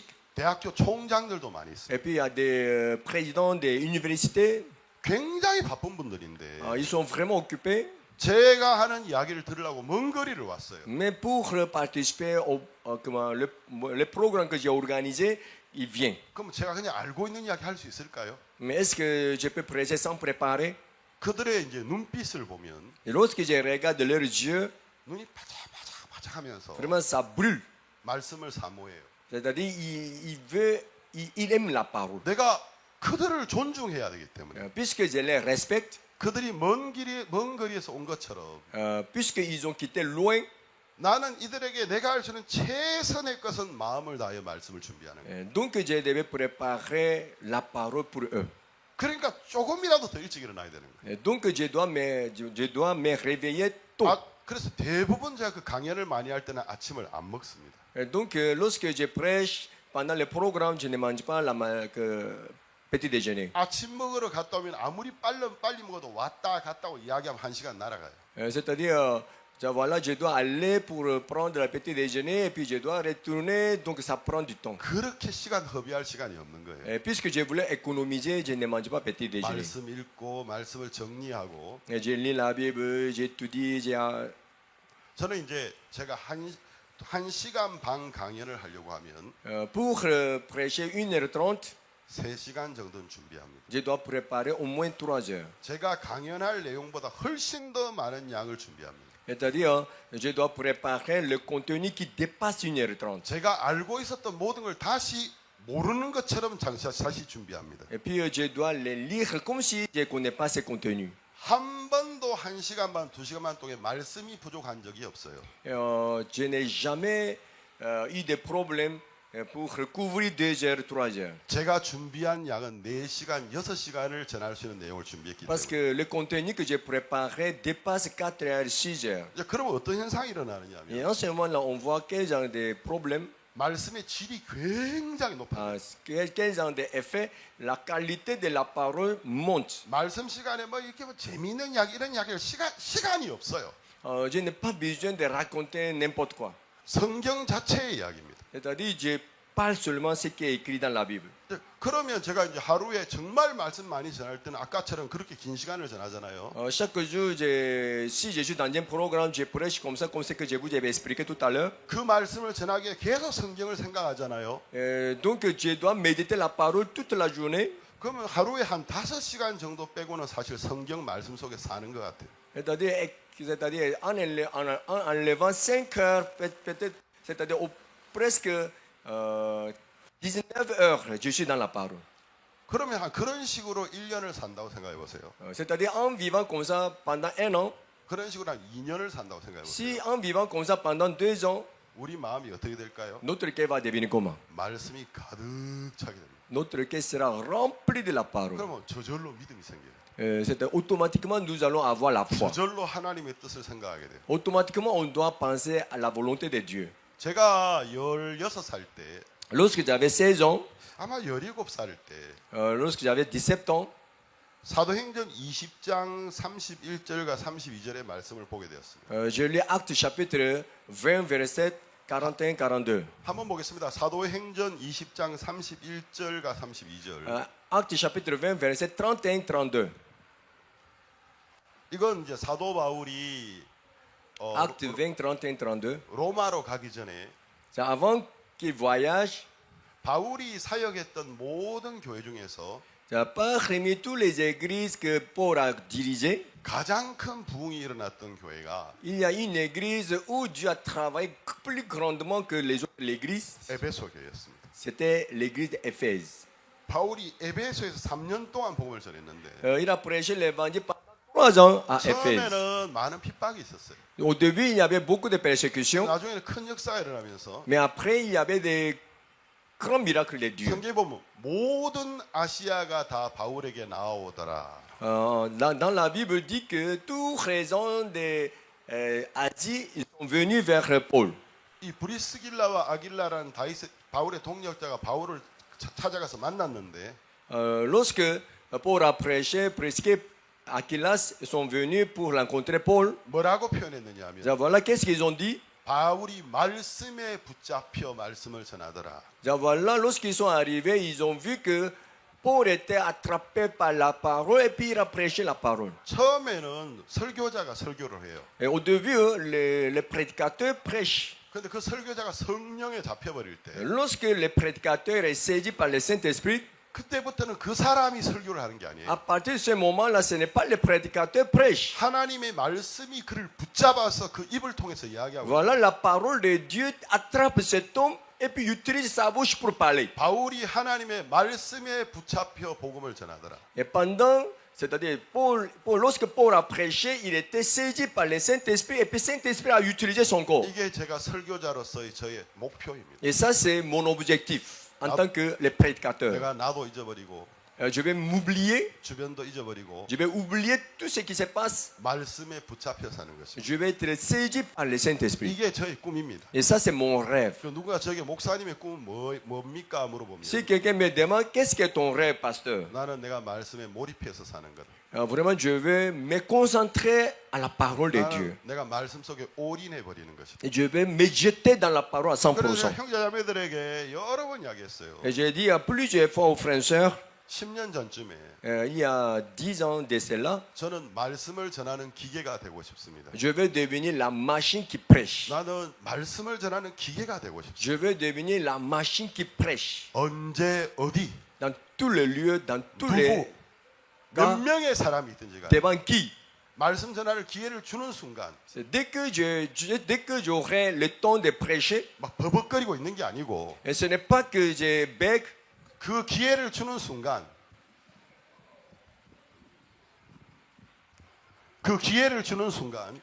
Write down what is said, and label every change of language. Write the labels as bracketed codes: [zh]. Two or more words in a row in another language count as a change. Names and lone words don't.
[ko] 대학교 총장들도 많이 있어요. [fr] Et puis il y a des présidents des universités. [ko] 굉장히 바쁜 분들인데 [fr] Ils sont vraiment occupés. [ko] 제가 하는 이야기를 들으려고 먼 거리를 왔어요. [fr] Mais pour participer le programme que j'ai organisé, il vient. [ko] 그럼 제가 그냥 알고 있는 이야기 할 수 있을까요? [fr] Mais est-ce que je peux prêcher sans préparer? [ko] 그들의 이제 눈빛을 보면 [fr] Et lorsque je regarde leurs yeux, [ko] 눈이 바짝바짝바짝하면서 [fr] vraiment ça brûle. [ko] 말씀을 사모해요. [fr] C'est-à-dire, il aime la parole. [ko] 내가 그들을 존중해야 되기 때문에 [fr] Puisque je les respecte, [ko] 그들이 먼 거리에서 온 것처럼 [fr] puisqu'ils ont quitté loin, [ko] 나는 이들에게 내가 할 수 있는 최선의 것은 마음을 다하여 말씀을 준비하는 거예요. [fr] donc je devais préparer la parole pour eux. [ko] 그러니까 조금이라도 더 일찍 일어나야 되는 거예요. [fr] Donc je dois me réveiller tôt. [ko] 그래서 대부분 제가 그 강연을 많이 할 때는 아침을 안 먹습니다. [fr] Donc lorsque je prêche, pendant le programme, je ne mange pas petit déjeuner. [ko] 아침 먹으러 갔다 오면 아무리 빨리 먹어도 왔다 갔다 오고 이야기하면 1시간 날아가요. [fr] C'est-à-dire, voilà, je dois aller pour prendre le petit déjeuner et puis je dois retourner, donc ça prend du temps. [ko] 그렇게 시간 허비할 시간이 없는 거예요. [fr] Et puisque je voulais économiser, je ne mange pas petit déjeuner. [ko] 말씀 읽고 말씀을 정리하고 [fr] Et je lis la Bible, j'étudie, [ko] 저는 이제 제가 한 시간 반 강연을 하려고 하면 [fr] pour prêcher 1h30, [ko] 3시간 정도는 준비합니다. [fr] je dois préparer au moins 3 heures. [ko] 제가 강연할 내용보다 훨씬 더 많은 양을 준비합니다. [fr] C'est-à-dire, je dois préparer le contenu qui dépasse 1h30. [ko] 제가 알고 있었던 모든 걸 다시 모르는 것처럼 다시 준비합니다. [fr] Et puis, je dois les lire comme si je ne connais pas ces contenus. [ko] 한 번도 1시간 반, 2시간 반 동안 말씀이 부족한 적이 없어요. [fr] Je n'ai jamais eu de problème pour recouvrir 2 heures, 3 heures. [ko] 제가 준비한 양은 4시간, 6시간을 전할 수 있는 내용을 준비했기 [fr] Parce [ko] 때문에. [fr] que le contenu que j'ai préparé dépasse 4 heures, 6 heures. [ko] 이제 그러면 어떤 현상이 일어나느냐 [fr] Et [ko] 하면 [fr] en ce moment-là, on voit quel genre de problème, [ko] 말씀의 질이 굉장히 높아요. [fr] quel genre d'effet, la qualité de la parole monte. [ko] 말씀 시간에 뭐 이렇게 뭐 재미있는 이야기 이런 이야기를 시간이 없어요. [fr] Je n'ai pas besoin de raconter n'importe quoi. [ko] 성경 자체의 이야기입니다. [fr] C'est-à-dire, je parle seulement ce qui est écrit dans la Bible. [ko] 그러면 제가 이제 하루에 정말 말씀 많이 전할 때는 아까처럼 그렇게 긴 시간을 전하잖아요. [fr] Chaque jour, si je suis dans un programme, je prêche comme ce que je vous avais expliqué tout à l'heure. [ko] 그 말씀을 전하기에 계속 성경을 생각하잖아요. [fr] Donc, je dois méditer la parole toute la journée. [ko] 그러면 하루에 한 5시간 정도 빼고는 사실 성경 말씀 속에 사는 것 같아요. [fr] C'est-à-dire en enlevant 5 heures, peut-être, c'est-à-dire presque 19 heures, je suis dans la parole. [ko] 그러면 그런 식으로 1년을 산다고 생각해 보세요. [fr] C'est-à-dire en vivant comme ça pendant 1 an, [ko] 그런 식으로 한 2년을 산다고 생각해 보세요. [fr] si en vivant comme ça pendant 2 ans, [ko] 우리 마음이 어떻게 될까요? [fr] notre cœur va devenir comment? [ko] 말씀이 가득 차게 됩니다. [fr] Notre cœur sera rempli de la parole. [ko] 그러면 저절로 믿음이 생겨요. [fr] C'est-à-dire automatiquement nous allons avoir la foi. [ko] 저절로 하나님의 뜻을 생각하게 돼요. [fr] Automatiquement on doit penser à la volonté de Dieu. [ko] 제가 16살 때 [fr] Lorsque j'avais 16 ans, [ko] 아마 17살 때 [fr] lorsque j'avais 17 ans, [ko] 사도행전 20장 31절과 32절의 말씀을 보게 되었습니다. [fr] je lis Actes chapitre 20, verset 41, 42. [ko] 한번 보겠습니다. 사도행전 20장 31절과 32절. [fr] Actes chapitre 20, verset 31, 32. [ko] 이건 이제 사도 바울이 [fr] Actes 20, 31, 32. [ko] 로마로 가기 전에 [fr] Avant qu'il voyage, [ko] 바울이 사역했던 모든 교회 중에서 [fr] parmi toutes les églises que Paul a dirigées, [ko] 가장 큰 부흥이 일어났던 교회가 [fr] il y a une église où Dieu a travaillé plus grandement que les autres églises. [ko] 에베소 교회였습니다. [fr] C'était l'église d'Éphèse. [ko] 바울이 에베소에서 3년 동안 복음을 전했는데 [fr] Il a prêché l'évangile pendant 3 ans à Éphèse. [ko] 처음에는 많은 핍박이 있었어요. [fr] Au début, il y avait beaucoup de persécutions, [ko] 나중에는 큰 역사가 일어나면서 [fr] mais après, il y avait des grands miracles de Dieu. [ko] 성경에 보면 모든 아시아가 다 바울에게 나아오더라. [fr] Dans la Bible dit que tous raisons d'Asie, ils sont venus vers Paul. [ko] 이 브리스길라와 아길라라는 바울의 동역자가 바울을 찾아가서 만났는데 [fr] Lorsque Paul a prêché, Prisca et Aquilas sont venus pour rencontrer Paul. [ko] 뭐라고 표현했느냐 하면 [fr] Voilà, qu'est-ce qu'ils ont dit? [ko] 바울이 말씀에 붙잡혀 말씀을 전하더라. [fr] Voilà, lorsqu'ils sont arrivés, ils ont vu que Paul était attrapé par la parole et puis il a prêché la parole. [ko] 처음에는 설교자가 설교를 해요. [fr] Et au début, les prédicateurs prêchent. [ko] 근데 그 설교자가 성령에 잡혀버릴 때 [fr] Lorsque le prédicateur est saisi par le Saint-Esprit, [ko] 그때부터는 그 사람이 설교를 하는 게 [fr] à [ko] 아니에요. [fr] partir de ce moment-là, ce n'est pas le prédicateur prêche. [ko] 하나님의 말씀이 그를 붙잡아서 그 입을 통해서 이야기하고 [fr] Voilà, la parole de Dieu attrape cet homme et puis utilise sa bouche pour parler. [ko] 바울이 하나님의 말씀에 붙잡혀 복음을 전하더라. [fr] Et pendant, c'est-à-dire, lorsque Paul a prêché, il était saisi par le Saint-Esprit et puis le Saint-Esprit a utilisé son corps. [ko] 이게 제가 설교자로서의 저의 목표입니다. [fr] Et ça, c'est mon objectif en tant que le prédicateur. [ko] 내가 나도 잊어버리고 [fr] Je vais m'oublier, [ko] 주변도 잊어버리고 [fr] je vais oublier tout ce qui se passe. [ko] 말씀에 붙잡혀 사는 것입니다. [fr] Je vais être saisi par le Saint-Esprit. [ko] 이게 저의 꿈입니다. [fr] Et ça, c'est mon rêve. [ko] 그 누가 저에게 목사님의 꿈은 뭡니까 물어보면 [fr] Si quelqu'un me demande, qu'est-ce que ton rêve, pasteur? [ko] 나는 내가 말씀에 몰입해서 사는 거다. [fr] Vraiment, je vais me concentrer à la parole de Dieu. [ko] 나는 내가 말씀 속에 올인해 버리는 것이다. [fr] Et je vais me jeter dans la parole à [ko] 그래서 [fr] 100%. [ko] 형제자매들에게 여러 번 이야기했어요. [fr] Et j'ai dit à plusieurs fois aux frères et sœurs, [ko] 10년 전쯤에 [fr] il y a 10 ans de cela, [ko] 저는 말씀을 전하는 기계가 되고 싶습니다. [fr] je vais devenir la machine qui prêche. [ko] 나는 말씀을 전하는 기계가 되고 싶습니다. [fr] Je vais devenir la machine qui prêche. [ko] 언제 어디 [fr] Dans tous les lieux, dans tous [ko] 누구 [fr] les [ko] 몇 [fr] cas, [ko] 명의 사람이 있든지 간에 [fr] devant qui? [ko] 말씀 전할 기회를 주는 순간 [fr] C'est dès que j'aurai le temps de prêcher, [ko] 막 버벅거리고 있는 게 아니고 [fr] et ce n'est pas que je bègue, [ko] 그 기회를 주는 순간 그 기회를 주는 순간